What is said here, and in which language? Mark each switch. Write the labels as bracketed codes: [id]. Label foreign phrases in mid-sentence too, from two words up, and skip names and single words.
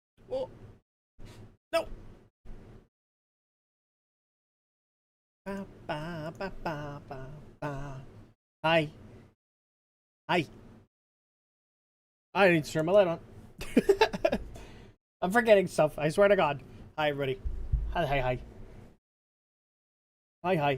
[en] Oh, no. Ba, ba, ba, ba, ba, ba. Hi. Hi. I need to turn my light on. I'm forgetting stuff. I swear to God. Hi, everybody. Hi, hi, hi. Hi, hi.